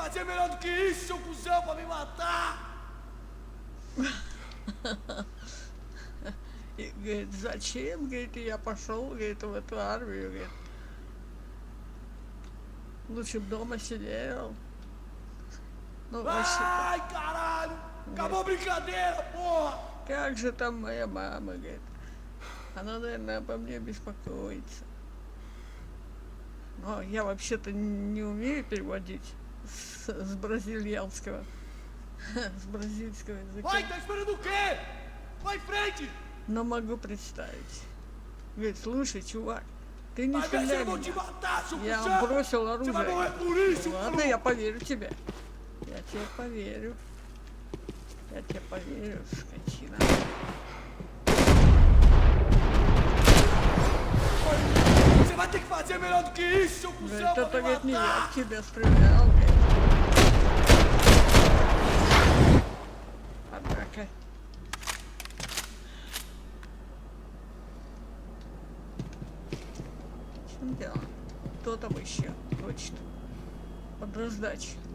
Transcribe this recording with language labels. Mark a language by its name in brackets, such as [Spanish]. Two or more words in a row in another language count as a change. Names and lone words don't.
[Portuguese] melhor do que isso, seu cuzão, pra me matar! [Russian] И говорит, зачем, говорит, я пошел, говорит, в эту армию, говорит. Лучше б дома сидел. Ну, вообще, [Portuguese] Ai, caralho! Acabou a brincadeira, porra! [Russian] как же там моя мама, говорит. Она, наверное, обо мне беспокоится. Но я вообще-то не умею переводить с бразильянского, с бразильского языка. [Portuguese] Vai, tá esperando o quê? Vai em frente! [Russian] Но могу представить. Говорит, слушай, чувак, ты не [Portuguese] Vai ver se eu [Russian] стреляй [Portuguese] vou te [Russian] меня. [Portuguese] matar, seu [Russian] Я [Portuguese] cuzão! [Russian] бросил [Portuguese] Você vai morrer [Russian] оружие. [Portuguese] por isso, [Russian] Ладно, я поверю тебе. Я тебе поверю. Я тебе поверю, скотина. [Portuguese] Você vai ter que fazer melhor do que isso, seu [Russian] Говорит, [Portuguese] cuzão, pra [Russian] это, [Portuguese] me [Russian] говорит, не я [Portuguese] matar! [Russian] в тебя стрелял, говорит. Однако. В чем дело? Кто там еще хочет под раздачу?